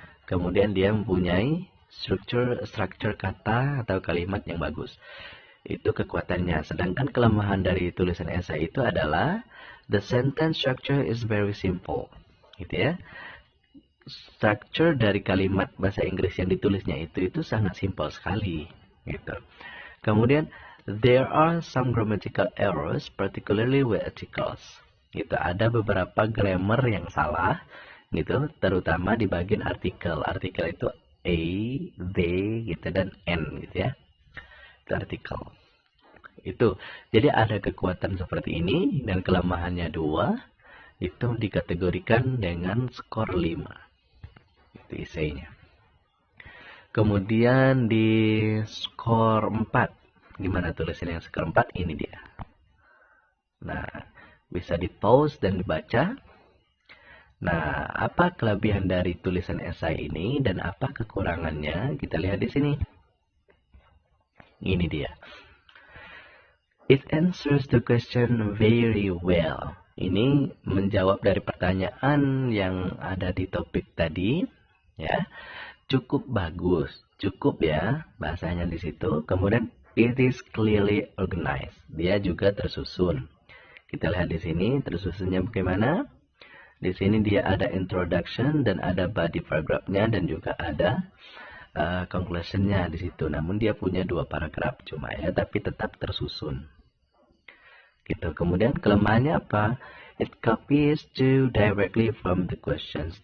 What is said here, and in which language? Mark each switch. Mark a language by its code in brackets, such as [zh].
[id] Kemudian dia mempunyai struktur kata atau kalimat yang bagus. Itu kekuatannya. Sedangkan kelemahan dari tulisan esai itu adalah [en] the sentence structure is very simple. [id] Gitu ya. Struktur dari kalimat bahasa Inggris yang ditulisnya itu sangat simpel sekali. Gitu. [en] Kemudian there are some grammatical errors, particularly with articles. [id] Gitu, ada beberapa grammar yang salah, gitu, terutama di bagian artikel. Artikel itu a, they, gitu, dan n, gitu ya. Itu artikel. Itu, jadi ada kekuatan seperti ini dan kelemahannya 2. Itu dikategorikan dengan skor 5. Itu esainya. Kemudian di skor 4. Gimana tulisan yang skor 4? Ini dia. Nah, bisa di pause dan dibaca. Nah, apa kelebihan dari tulisan esai ini dan apa kekurangannya? Kita lihat di sini. Ini dia. [en] It answers the question very well. [id] Ini menjawab dari pertanyaan yang ada di topik tadi, ya. Cukup bagus, cukup ya bahasanya di situ. [en] Kemudian it is clearly organized. [id] Dia juga tersusun. Kita lihat di sini tersusunnya bagaimana. Di sini dia ada introduction dan ada body paragraph-nya dan juga ada conclusion-nya di situ. Namun dia punya 2 paragraf cuma ya, tapi tetap tersusun. Gitu. Kemudian kelemahannya apa? [en] It copies to directly from the questions.